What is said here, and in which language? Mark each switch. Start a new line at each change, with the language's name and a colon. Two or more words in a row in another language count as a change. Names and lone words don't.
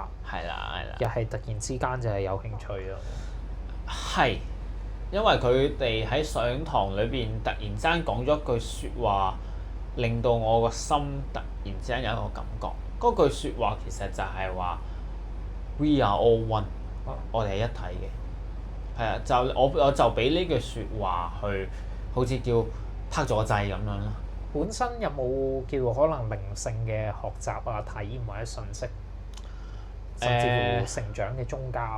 Cantonese: 係啦，又係突然之間就係有興趣咯。係，因為佢哋喺上堂裏邊突然之間講咗一句説話，令到我個心突然之間有一個感覺。嗰句説話其實就係話
English: We are all one，
Cantonese: 我哋係一體嘅。係啊，就我就俾呢句説話去，好似叫拍咗個掣咁樣咯。本身有冇叫可能靈性嘅學習啊、體驗或者信息，甚至乎成長嘅宗教？